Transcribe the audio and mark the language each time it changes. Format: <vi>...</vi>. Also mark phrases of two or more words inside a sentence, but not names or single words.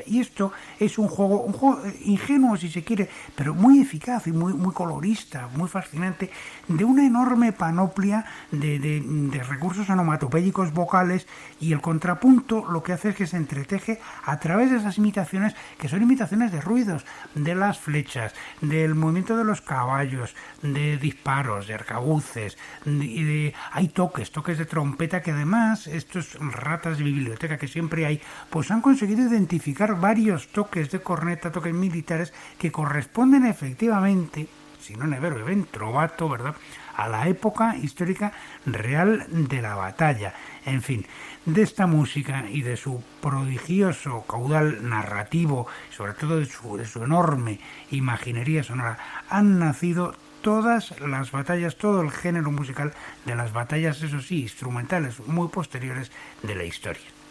<es>Y esto es un juego ingenuo si se quiere, pero muy eficaz y muy colorista, muy fascinante, de una enorme panoplia de recursos onomatopéyicos vocales, y el contrapunto lo que hace es que se entreteje a través de esas imitaciones, que son imitaciones de ruidos, de las flechas, del movimiento de los caballos, de disparos, de arcabuces, hay toques de trompeta, que además estos ratas de biblioteca que siempre hay, pues han conseguido identificar varios toques de corneta, toques militares, que corresponden efectivamente,</es> <it>si no ne vero ben trovato,</it> <es>¿verdad?, a la época histórica real de la batalla. En fin, de esta música y de su prodigioso caudal narrativo, sobre todo de su enorme imaginería sonora, han nacido todas las batallas, todo el género musical de las batallas, eso sí, instrumentales muy posteriores de la historia.</es>